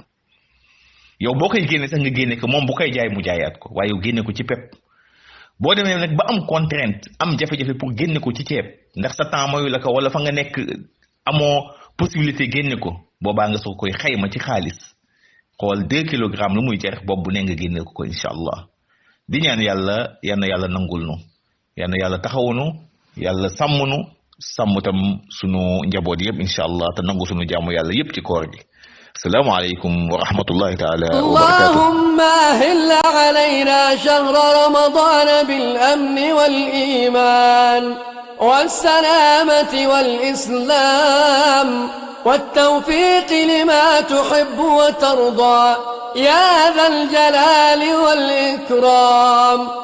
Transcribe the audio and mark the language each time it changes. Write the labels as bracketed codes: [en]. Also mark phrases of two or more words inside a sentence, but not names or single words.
[wo] yow boo koy génne sax nga génne ko moom bu koy jaay mu jaayaat ko waaye yow génne ko ci pepp boo demee nag ba am contrainte am jafe-jafe pour génne ko ci ceeb ndax sa temps mayu la ko wala fa nga nekk amoo possibilité génne ko boobaa nga soo koy xayma ci xaalis xool 2 kilogrammes lu muy jar boobu bu ne nga génne ko [ar] إن شاء الله [wo] di ñaan yàlla yal na yàlla nangul nu yal na yàlla taxawunu yàlla sàmmnu sàmm tam sunu njaboot yëpp [ar] إن شاء الله [wo] te nangu sunu jaamu yàlla yëpp ci koor gi. [ar] السلام عليكم ورحمة الله تعالى وبركاته. اللهم أهل علينا شهر رمضان بالأمن والإيمان والسلامة والإسلام والتوفيق لما تحب وترضى يا ذا الجلال والإكرام.